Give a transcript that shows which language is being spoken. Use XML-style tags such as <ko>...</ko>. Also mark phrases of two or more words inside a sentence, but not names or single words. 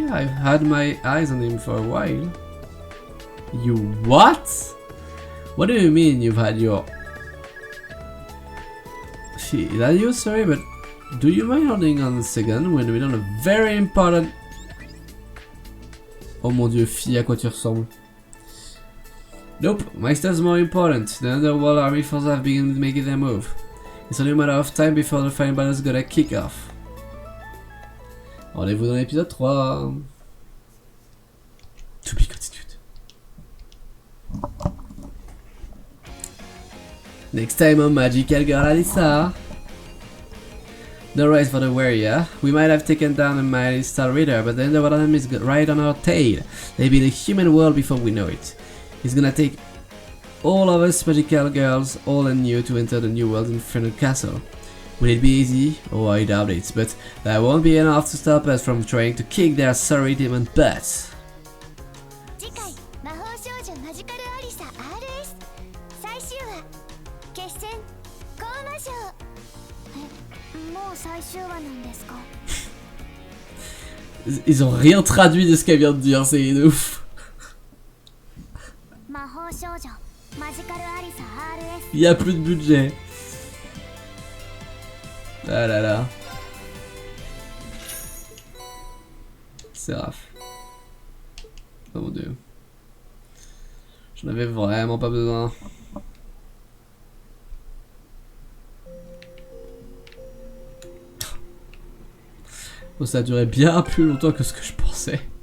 <en>I've had my eyes on him for a while. You what? What do you mean you've had your... Is that you? Sorry, but do you mind holding on a second? We're in the middle of a very important...</en> <fr>Oh mon dieu, fille, à quoi tu ressembles?</fr> <en>Nope, my stuff's more important. The underworld army forces have begun making their move. It's only a matter of time before the final battle's gonna kick off.</en> <fr>Rendez-vous dans l'épisode 3.</fr> <en>To be continued. Next time on Magical Girl Alyssa. The race for the warrior. We might have taken down a mighty Star Reader, but the underworld enemy's got right on our tail. They'll be in the human world before we know it. It's gonna take all of us magical girls, old and new, to enter the new world's infernal castle. Will it be easy? Oh, I doubt it, but that won't be enough to stop us from trying to kick their sorry demon butts.</en> <ja>次回魔法少女マジカルアリサ RS 最終話決戦コーマ賞もう最終話なんですか</ja> <fr>Ils ont rien traduit de ce qu'elle vient de dire, c'est ouf.</fr> <ja>魔法少女マジカルアリサ RS</ja> <fr>Il y a plus de budget. Ah là là. Séraph. Oh mon dieu. J'en avais vraiment pas besoin. Bon, ça a duré bien plus longtemps que ce que je pensais.</fr>